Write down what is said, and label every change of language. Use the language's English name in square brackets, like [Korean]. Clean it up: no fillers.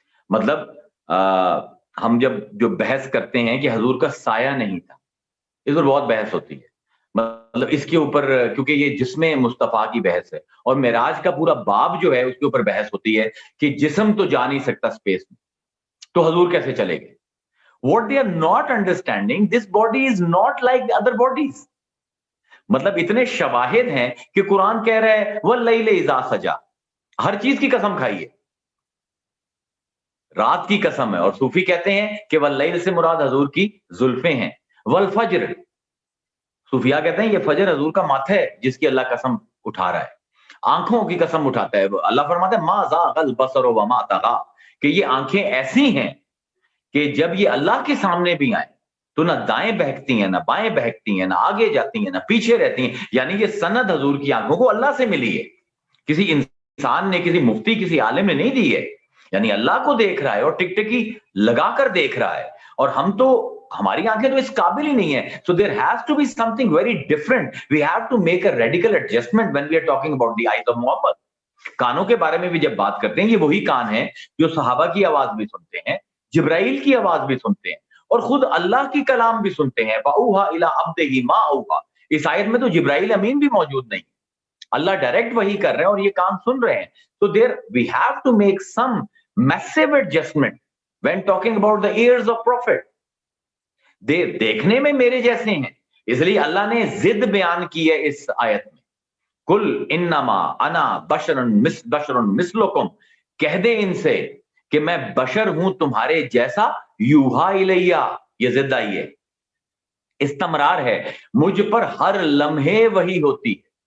[Urdu] مطلب ہم جو بحث کرتے ہیں کہ حضور کا سایہ نہیں تھا, اس پر بہت بحث ہوتی ہے. مطلب اس کے اوپر کیونکہ یہ جسم مصطفیٰ کی بحث ہے, اور معراج کا پورا باب جو ہے اس کے اوپر بحث ہوتی ہے کہ جسم تو جا نہیں سکتا اسپیس میں, تو حضور کیسے چلے گئے. [English] What they are not understanding, this body is not like the other bodies. [Urdu] مطلب اتنے شواہد ہیں کہ قرآن کہہ رہا ہے [Arabic] وَاللَّيْلِ إِذَا سَجَا, [Urdu] ہر چیز کی قسم کھائیے, رات کی قسم ہے. اور صوفی کہتے ہیں کہ وَاللَّيْلِ سے مراد حضور کی زلفیں ہیں. وَالْفَجْرِ, صوفیاء کہتے ہیں یہ فجر حضور کا ماتھا ہے جس کی اللہ قسم اٹھا رہا ہے. آنکھوں کی قسم اٹھاتا ہے, اللہ فرماتا ہے [Arabic] مَا زَاغَ الْبَصَرُ وَمَا طَغَىٰ, [Urdu] کہ یہ آنکھیں ایسی ہیں کہ جب یہ اللہ کے سامنے بھی آئیں تو نہ دائیں بہکتی ہیں, نہ بائیں بہکتی ہیں, نہ آگے جاتی ہیں, نہ پیچھے رہتی ہیں. یعنی یہ سند حضور کی آنکھوں کو اللہ سے ملی ہے, کسی انسان نے, کسی مفتی, کسی عالم نے نہیں دی ہے. یعنی اللہ کو دیکھ رہا ہے اور ٹک ٹکی لگا کر دیکھ رہا ہے, اور ہم تو, ہماری آنکھیں تو اس قابل ہی نہیں ہے. [English] So there has to be something very different. We have to make a radical adjustment when we are talking about the eyes of Muhammad. [Urdu] کانوں کے بارے میں بھی جب بات کرتے ہیں, یہ وہی کان ہیں جو صحابہ کی آواز بھی سنتے ہیں, جبرائیل کی آواز بھی سنتے ہیں, اور خود اللہ کی کلام بھی سنتے ہیں. [Arabic] فَأَوْحَىٰ إِلَىٰ عَبْدِهِ مَا أَوْحَىٰ, [Urdu] اس آیت میں تو جبرائیل امین بھی موجود نہیں, اللہ ڈائریکٹ وہی کر رہے ہیں اور یہ کام سن رہے ہیں. [English] So there we have to make some massive adjustment when talking about the ears of prophet. [Urdu] دیکھنے میں میرے جیسے ہیں, اس لیے اللہ نے ضد بیان کی ہے اس آیت میں. [Arabic] قُلْ إِنَّمَا أَنَا بَشَرٌ مِثْلُكُمْ, [Urdu] کہہ دے ان سے کہ میں بشر ہوں تمہارے جیسا. [Arabic] یوحا الیہ, [Urdu] یہ ضد آئی ہے, استمرار ہے, مجھ پر ہر لمحے وہی ہوتی ہے.